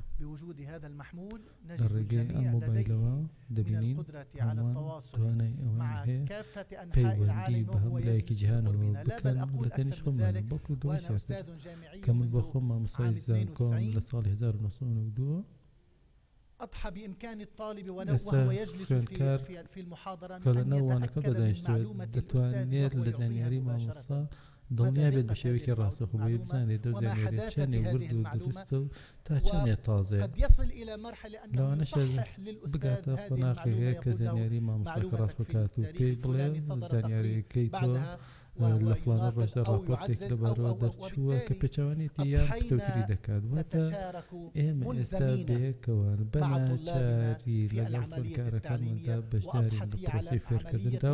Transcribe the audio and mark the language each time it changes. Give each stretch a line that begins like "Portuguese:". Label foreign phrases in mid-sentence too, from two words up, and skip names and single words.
Central Kurdish: لە ڕێگەی ئەم مۆبایلەوە دەبینین هەمووان توانای ئەوەی هەیە پەیوەندی بە هەموو لایەکی جیهانەوە بکەن لە تەنیش خۆمان بەڵکو دەوای سیاست کە من بۆ خۆم مامۆستای زانکۆم لە ساڵی 1992
Arabic: أضحى بإمكان الطالب وهو يجلس في المحاضرة من أن يتأكد من معلومة الأستاذ
Central Kurdish: دڵنیا بێت بە شێوەیەکی ڕاستەخۆی بزانێت دەو زانیاری چەندێ ورد و دروستە و تا چەندێ تازەیە لەوانەشە بگاتە قۆناغی هەیە کە زانیاری مامۆستاکە ڕاست بکات و پێی بڵێ زانیاریەکەی تۆ لە فڵانە ڕۆژدا ڕاپۆرتێک لەبارەوە دەرچووە کە پێچەوانێتی یان پتەوتری دەکات واتە ئێمە ئێستا بەیەکەوە بەناچاری لەگەڵ خوێندکارەکانماندا بەشدارین لە پرۆسەی فێرکردندا